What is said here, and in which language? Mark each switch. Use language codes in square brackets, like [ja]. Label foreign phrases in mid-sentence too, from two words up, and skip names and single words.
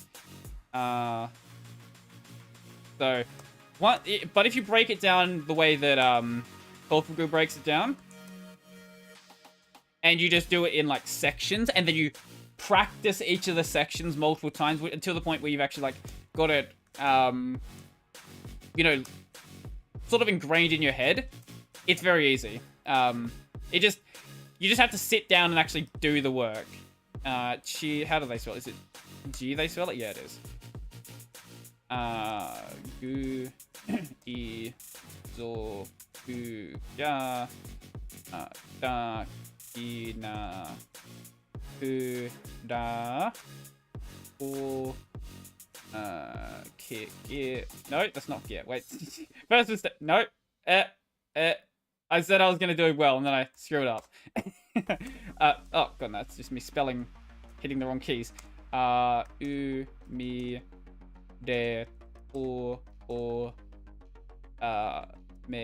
[en] But if you break it down the way that Tofugu breaks it down, and you just do it in like sections, and then you practice each of the sections multiple times until the point where you've actually like got it, sort of ingrained in your head, it's very easy. You just have to sit down and actually do the work. How do they spell it? Is it G they spell it? Yeah, it is. [ja] Gu, I, zo, gu, ga, da, ki, na, ku, da, o, ki, ge. [en] No, that's not get. Wait. First mistake. No. I said I was going to do it well, and then I screwed up. Oh, God, that's just me hitting the wrong keys. [ja] U, mi, de, or, me.